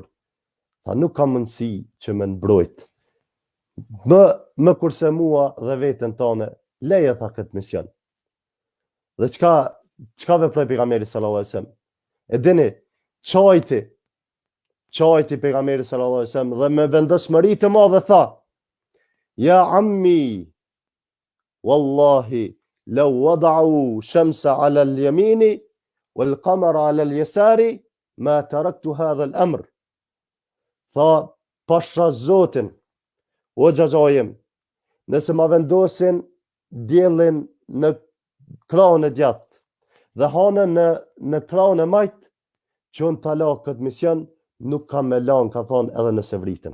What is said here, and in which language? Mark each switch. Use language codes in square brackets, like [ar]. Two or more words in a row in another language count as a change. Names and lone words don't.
[sq] Tha nuk ka mundësi që me mbrojt. Më kurse mua dhe veten tone, leje tha këtë mision. Dhe çka veproi pejgamberi [ar] صلى الله عليه وسلم? [sq] E dini, çajti pejgamberi [ar] صلى الله عليه وسلم [sq] dhe me vendosmëri të madhe tha, [ar] يا عم والله لو وضعوا الشمس على اليمين والقمر على اليسار ما تركت هذا الأمر. [sq] Tha, pasha Zotin, o xhaxhajim, nëse ma vendosin diellin në krahun e djathtë dhe hanën në krahun e majt, që unë ta la këtë mision, nuk kam me lan, ka thonë, edhe nëse vritem.